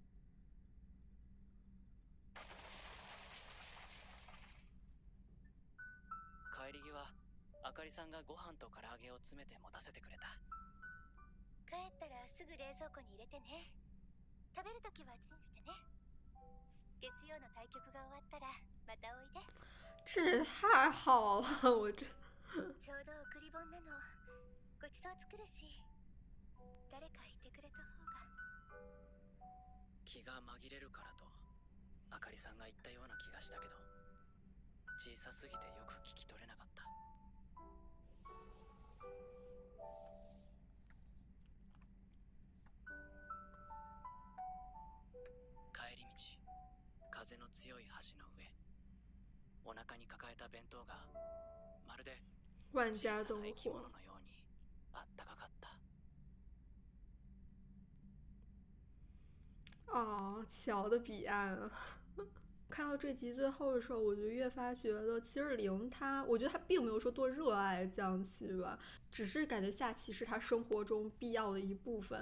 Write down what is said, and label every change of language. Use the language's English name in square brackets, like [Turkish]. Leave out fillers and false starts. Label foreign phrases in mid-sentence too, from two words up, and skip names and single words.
[Japanese] 帰り際、あかりさんがご飯と唐揚げを詰めて持たせてくれた。帰ったらすぐ冷蔵庫に入れてね。食べるときはチンしてね。月曜の対局が終わったらまたおいで。 [Chinese] 这也太好了，我这 [Japanese] ちょうど送り本なの。ごちそう作るし、誰かいてくれた方が。気が紛れるからとあかりさんが言ったような気がしたけど、小さすぎてよく聞き取れなかった。帰り道、風の強い橋の上、お腹に抱えた弁当がまるで [Chinese] 万 [Japanese] 小さ [Chinese] 家灯 [Japanese] な生き物 [Chinese] 火。 [Japanese] のようにあったかかった。 [Chinese] 哦，桥的彼岸啊。看到这集最后的时候，我就越发觉得，其实零他，我觉得他并没有说多热爱将棋吧，只是感觉下棋是他生活中必要的一部分。